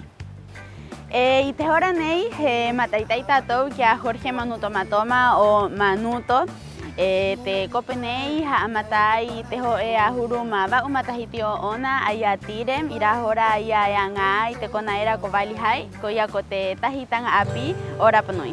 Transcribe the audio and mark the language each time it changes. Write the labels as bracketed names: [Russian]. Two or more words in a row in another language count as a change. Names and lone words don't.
[Rapanui] I te hora nei, he mataitai tātou kia Jorge Manuto Matoma o Manuto, te kope nei haamatai te ho e ahuru ma wau matahiti o ona ai a tirem, ira hora ai a anga i te kona era ko Valley High, ko ia ko te tahitanga api o Rapanui.